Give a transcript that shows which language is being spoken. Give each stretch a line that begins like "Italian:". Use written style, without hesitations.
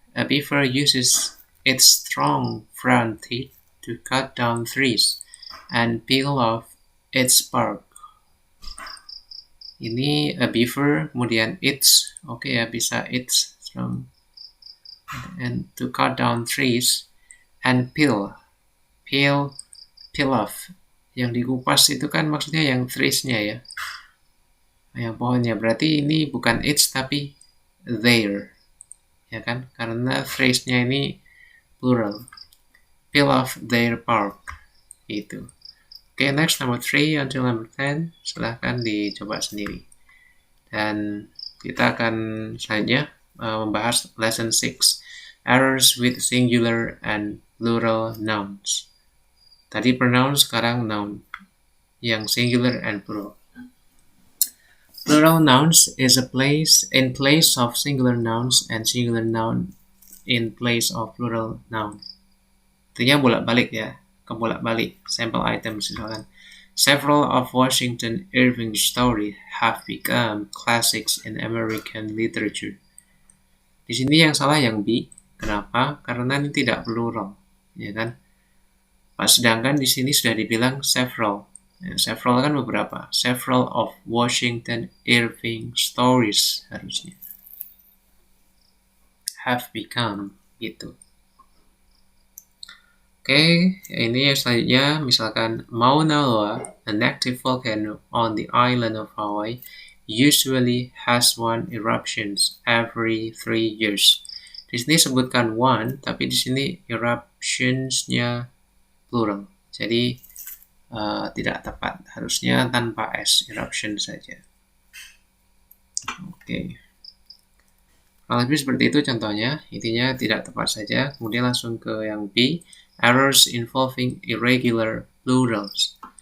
English: A beaver uses its strong front teeth to cut down trees and peel off its bark. Ini a beaver, kemudian its,
Indonesian: oke ya bisa
English: its strong, and to cut down trees and peel off.
Indonesian: Yang dikupas itu kan maksudnya yang trees-nya ya, yang pohonnya. Berarti ini bukan its tapi their, ya kan? Karena phrase-nya ini plural.
English: Peel off their bark,
Indonesian: itu.
English: Oke, next number 3 until number 10.
Indonesian: Silahkan dicoba sendiri. Dan kita akan selanjutnya membahas lesson 6,
English: errors with singular and plural nouns.
Indonesian: Tadi pronoun, sekarang noun, yang singular and plural.
English: Plural nouns is a place in place of singular nouns and singular noun in place of plural noun.
Indonesian: Artinya bolak-balik ya, kebolak-balik. Sample items misalkan.
English: Several of Washington Irving's stories have become classics in American literature.
Indonesian: Di sini yang salah yang B. Kenapa? Karena ini tidak plural, ya kan? Sedangkan di sini sudah dibilang several. Ya, several kan beberapa.
English: Several of Washington Irving stories
Indonesian: harusnya.
English: Have become,
Indonesian: gitu. Oke, ini selanjutnya misalkan
English: Mauna Loa, an active volcano on the island of Hawaii, usually has one eruptions every 3 years.
Indonesian: Di sini sebutkan one, tapi di sini eruptions-nya plural. Jadi tidak tepat. Harusnya tanpa s, eruption saja. Oke. Kalau lebih seperti itu contohnya, intinya tidak tepat saja. Kemudian langsung ke yang B.
English: Errors involving irregular plurals.